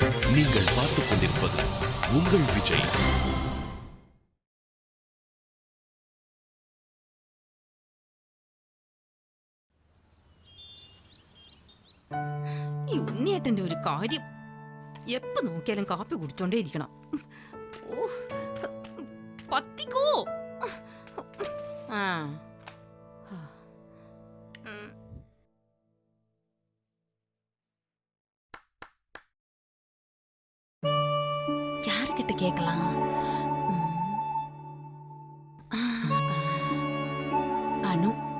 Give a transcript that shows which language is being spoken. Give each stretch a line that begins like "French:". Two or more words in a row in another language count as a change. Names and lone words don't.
Tamil: நீங்கள் பார்த்துக் கொண்டிருப்பது உங்கள் விஜய்.
Malayalam: ഈ ഉണ്ണിയേട്ടന്റെ ഒരു കാര്യം എപ്പോ നോക്കിയാലും കാപ്പി കുടിച്ചോണ്ടേ ഇരിക്കണം. ഓ പത്തിക്കോ.
Tamil: ആ யாருக்கிட்ட கேட்கலாம்? அனு.